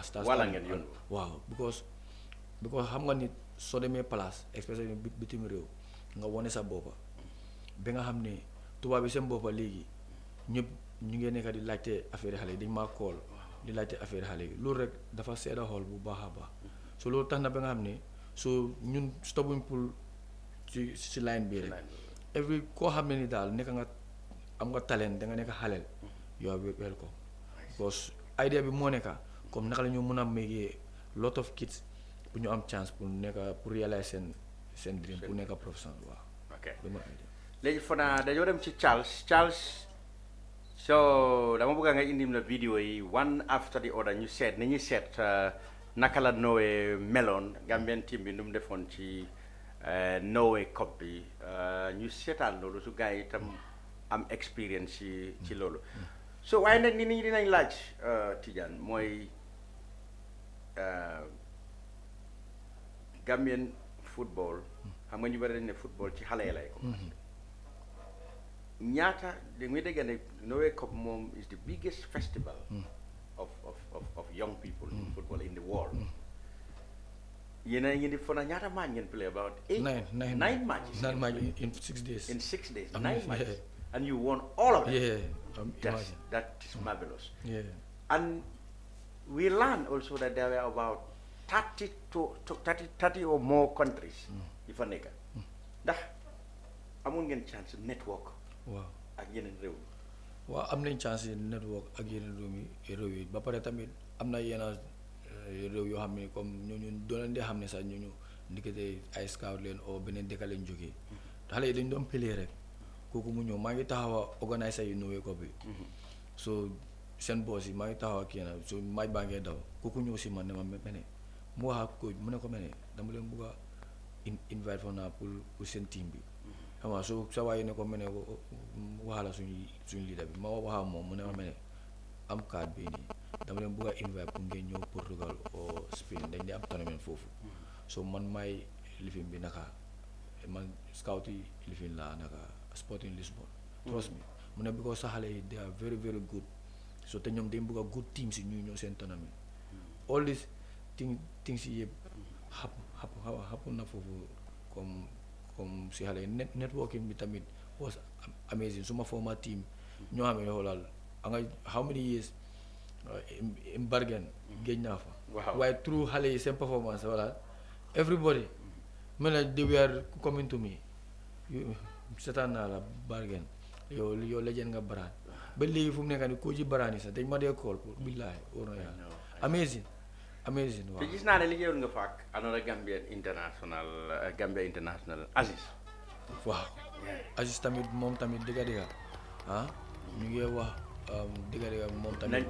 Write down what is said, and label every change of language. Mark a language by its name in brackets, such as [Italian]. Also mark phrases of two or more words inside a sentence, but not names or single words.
[Wolof] wala ngeen yoon waaw because xam nga nit soo demee place especially bitim réew nga wone sa boppa ba nga xam ne tubaab bi seen boppa léegi ñëpp ñu ngi nekk di laajte affaire xale yi dañ maa kool di laajte affaire xale yi loolu rek dafa seeda xool bu baax a baax so loolu tax na ba nga xam ne so ñun stoppuñ pour ci line bii rek every koo xam ne ni daal nekk nga am nga talent da nga nekk xaleel [English] you are welcome [Wolof] because idea bi moo nekka comme naka la ñu mën a méegee [English] lot of kids [Wolof] pour ñu am chance pour nekk [French] pour réaliser [Wolof] seen dream pour nekk professionnel waaw ok léegi Fana dañoo dem ci Charles so dama bëgg nga indi la vidéo yi [English] one after the other [Wolof] ñu seet ni ñuy seet naka la Norway meloon Gambian team bi nu mu defoon ci Norway Cup bi ñu seetaan loolu su gars yi itam am experience ci loolu so waaye nag nit ñi dinañ laaj Tidiane mooy Gambian football xam nga ñu bari dañ ne football ci xale yi lay commencé ñaata da ngay dégg ne Norway Cup moom [English] is the biggest festival of young people in football in the world. [Wolof] Yéen a ngi di Fana ñaata match ngeen play [English] about 9 matches. 9 matches in 6 days. In 6 days, 9 matches, and you won all of them. Yeah, that is marvelous. Yeah, and we learned also that there were about 30 or more countries. If I [Wolof] nekk ndax amoon ngeen [English] chance network. [Wolof] Waaw ak yeneen réew. waaw am nañ [English] chance network [Wolof] ak yeneen réew yi ba pare tamit am na yenn réew yoo xam ne comme ñooñu doon leen di xam ne sax ñooñu ndikete ay scout leen o beneen dëkk lañ jógee xale yi dañ doon play rek kooku mu ñëw maa ngi taxaw a organiser yu Norway Cup bi so seen boss yi maa ngi taxaw ak yéen so maaj baa ngee daw kooku ñëw si man ne ma mene mu wax ak coach mu ne ko mene dama leen bugg a invite for naa pour seen team bi xam nga so sa waaye ne ko mene waxala suñu leader bi ma waxa moom mu ne ma mene am card bi nii dama leen bugg a invite pour ngeen ñëw Portugal o Spain dañ di am tournament foofu so man maay lifin bi naka man scout yi lifin la naka Sporting Lisbon [English] trust me [Wolof] mu ne because sa xale yi [English] they are very very good [Wolof] so te ñoom dañ bugg [English] a good team [Wolof] si ñuy ñëw seen tournament [English] all these things [Wolof] yi yëpp happen na foofu comme si xale yi networking bi tamit [English] was amazing [Wolof] suma former team ñoo xam ne xoolal nga [English] how many years [Wolof] in Bergen géej naa fa waaye through xale yi seen performance voilà everybody mel na [English] they were coming to me [Wolof] seetaan naa la Bergen yow legend nga baraan ba léegi fu mu nekk nii koo ci baraan yi sax dañ ma dee call pour billaahi war na yàlla amazing waaw te gis naa ne liggéeyoon nga fa ak another Gambia International Aziz waaw Aziz tamit moom tamit dëgga ñu ngi wax dëgga moom tamit